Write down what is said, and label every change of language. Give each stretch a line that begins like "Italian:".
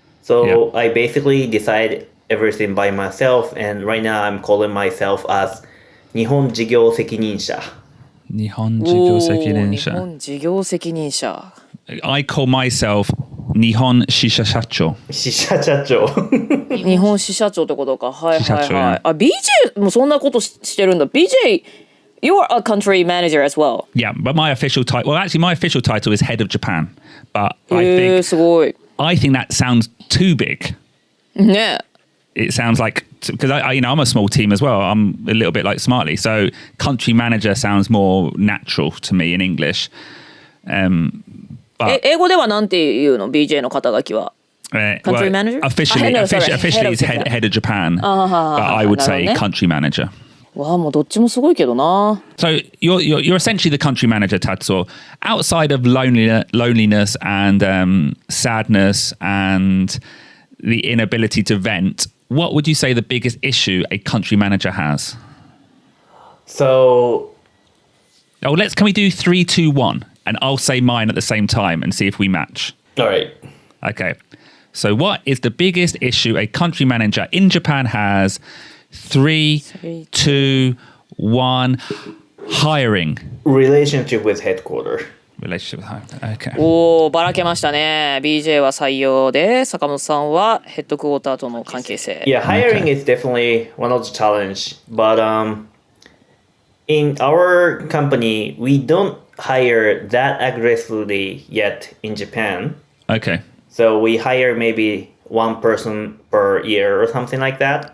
English: So I basically decide everything by myself, and right now I'm calling myself as 日本事業責任者.
Japanese: 日本事業責任者. 日本事業責任者.
English: I call myself 日本支社社長。
Japanese: 支社社長。日本支社長ってことか。はいはいはい。支社長。 BJ もそんなことしてるんだ。
English: BJ, you are a country manager as well. Yeah, but my official title, my official title is head of Japan. But
Japanese: すごい。
English: I think that sounds too big.
Japanese: ね。
English: It sounds like, because I'm a small team as well. I'm a little bit like Smartly. So country manager sounds more natural to me in English.
Japanese: 英語ではなんて言うの BJ の肩書きは。
English: Country manager? Officially it's head of Japan. But I would say country manager.
Japanese: わあ、もうどっちもすごいけどな。
English: So you're essentially the country manager, Tatsuo. Outside of loneliness and sadness and the inability to vent, what would you say the biggest issue a country manager has? So Can we do 3, 2, 1? And I'll say mine at the same time and see if we match. All right. Okay. So what is the biggest issue a country manager in Japan has? 3, 2, 1. Hiring. Relationship with headquarters. Relationship with hiring. Okay.
Japanese: おー、ばらけましたね。 BJ は採用で、坂本さんはヘッドクォーターとの関係性。
English: Yeah, hiring is definitely one of the challenge. But in our company, we don't hire that aggressively yet in Japan. Okay. So we hire maybe one person per year or something like that.